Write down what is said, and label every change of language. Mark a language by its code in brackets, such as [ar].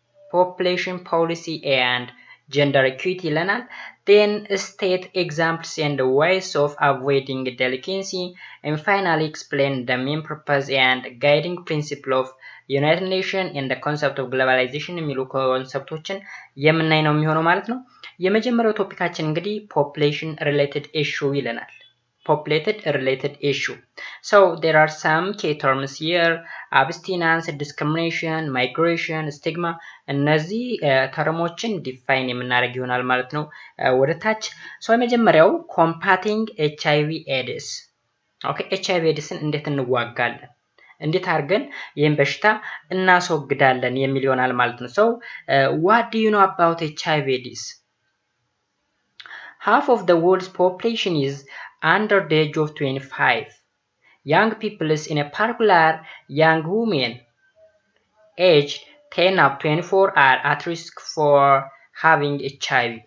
[en] population policy and gender equity ይለናል። then state examples and ways of avoiding delinquency and finally explain the main purpose and guiding principle of United Nations and the concept of globalization [am] የሚሉ ኮንሰፕቶችን የምናይ ነው የሚሆነው ማለት ነው። የመጀመሪያው ቶፒካችን እንግዲህ [en] population related issue ይለናል። populated related issue. So there are some key terms here: abstinence, discrimination, migration, stigma. [am] እነዚህ ተርሞችን ዲፋይን የምናደርግ ይሆናል ማለት ነው ወደ ታች። ሶ የመጀመሪያው [en] combating HIV/AIDS. [am] ኦኬ HIV/AIDSን እንዴት እንዋጋለን? እንዴት አድርገን ይህን በሽታ እናስወግዳለን የሚል ይሆናል ማለት ነው። [en] So what do you know about HIV/AIDS? Half of the world's population is under the age of 25. Young people, in a particular young women aged 10 up to 24 are at risk for having HIV.